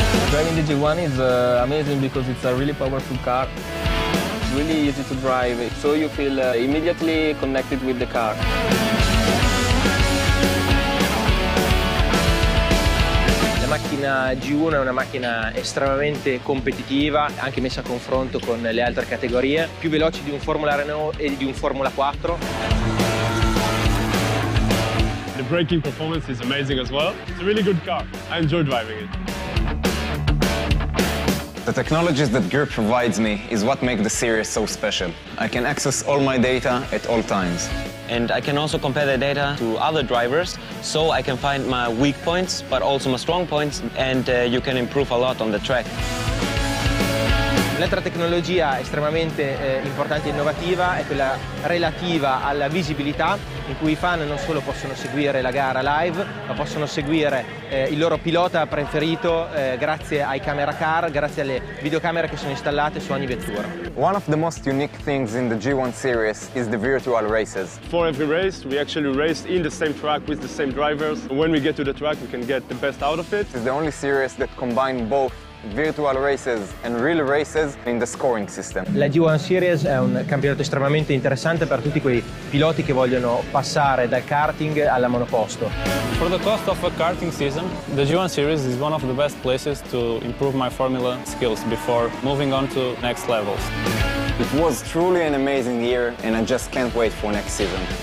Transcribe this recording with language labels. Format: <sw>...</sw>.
<en>Driving the G1 is amazing because it's a really powerful car. really easy to drive, so you feel immediately connected with the car.</en> <it>La macchina G1 è una macchina estremamente competitiva, anche messa a confronto con le altre categorie, più veloci di un Formula Renault e di un Formula 4.</it> <en>The braking performance is amazing as well. It's a really good car. I enjoy driving it. The technologies that Griiip provides me is what makes the series so special. I can access all my data at all times. And I can also compare the data to other drivers, so I can find my weak points, but also my strong points, and you can improve a lot on the track.</en> <it>L'altra tecnologia estremamente importante e innovativa è quella relativa alla visibilità, in cui i fan non solo possono seguire la gara live, ma possono seguire il loro pilota preferito grazie ai camera car, grazie alle videocamere che sono installate su ogni vettura.</it> <en>One of the most unique things in the G1 series is the virtual races. For every race, we actually race in the same track with the same drivers. When we get to the track, we can get the best out of it. It's the only series that combines both virtual races and real races in the scoring system.</en> <it>La G1 Series è un campionato estremamente interessante per tutti quei piloti che vogliono passare dal karting alla monoposto.</it> <en>For the cost of a karting season, the G1 Series is one of the best places to improve my formula skills before moving on to next levels. It was truly an amazing year and I just can't wait for next season.</en>